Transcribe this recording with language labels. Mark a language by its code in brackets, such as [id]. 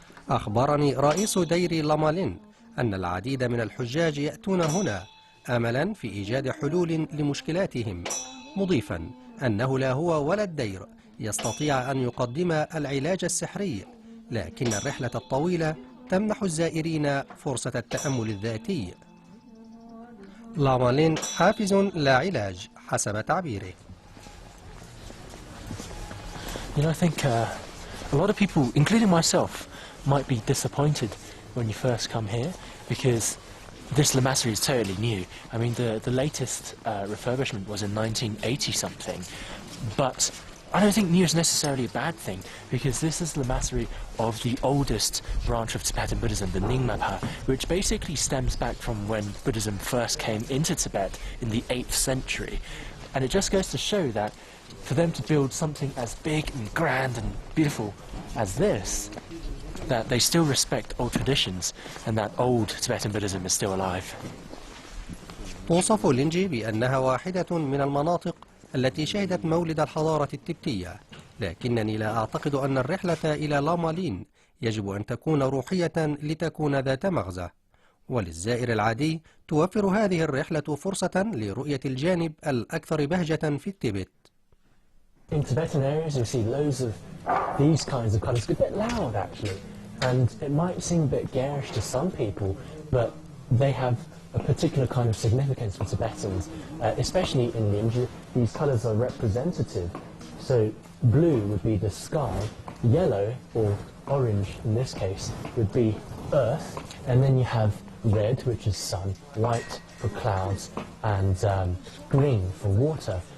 [ar] أخبرني رئيس دير لامالين أن العديد من الحجاج يأتون هنا أملا في إيجاد حلول لمشكلاتهم، مضيفا أنه لا هو ولا الدير يستطيع أن يقدم العلاج السحري، لكن الرحلة الطويلة تمنح الزائرين فرصة التأمل الذاتي. لامالين حافز لا علاج حسب تعبيره. [en] You know, I think a lot of people, including myself, might be disappointed when you first come here because this lamassery is totally new. I mean, the latest refurbishment was in 1980 something, but I don't think new is necessarily a bad thing because this is the lamassery of the oldest branch of Tibetan Buddhism, the Nyingmapa, which basically stems back from when Buddhism first came into Tibet in the 8th century. And it just goes to show that for them to build something as big and grand and beautiful as this, that they still respect old traditions and that old Tibetan Buddhism is still alive. [ar] توصف لينجي بأنها واحدة من المناطق التي شهدت مولد الحضارة التبتية، لكنني لا أعتقد أن الرحلة إلى لامالين يجب أن تكون روحية لتكون ذات مغزى، وللزائر العادي توفر هذه الرحلة فرصة لرؤية الجانب الأكثر بهجة في التبت. [en] In Tibetan areas you see loads of these kinds of colours, a bit loud actually, and it might seem a bit garish to some people, but they have a particular kind of significance for Tibetans, especially in Ninja. These colours are representative. So blue would be the sky, yellow or orange in this case would be earth, and then you have red, which is sun, white for clouds, and green for water.